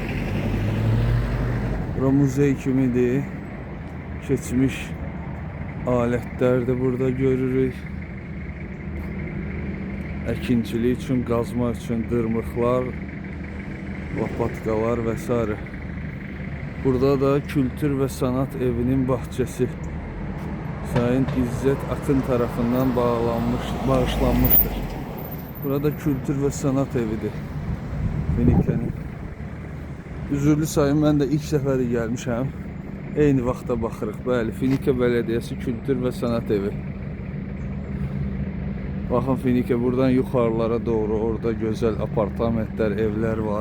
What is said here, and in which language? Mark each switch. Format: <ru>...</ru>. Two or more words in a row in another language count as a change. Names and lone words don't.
<az>Bura muzey kimidir. Keçmiş alətlər də burada görürük. Əkinçilik üçün, qazma üçün dırmıqlar, lapatkalar və s.</az> <tr>Burada da Kültür və Sanat Evinin bahçesi Sayın İzzət Akın tarafından bağışlanmışdır.</tr> <az>Burada Kültür və Sanat Evidir Finike'nin. Üzürlü sayın, mən də ilk səfəri gəlmişəm. Eyni vaxta baxırıq. Bəli, Finike Belediyesi Kültür və Sanat Evi. Baxın Finike buradan yuxarılara doğru, orada gözəl apartamentlər, evlər var.</az>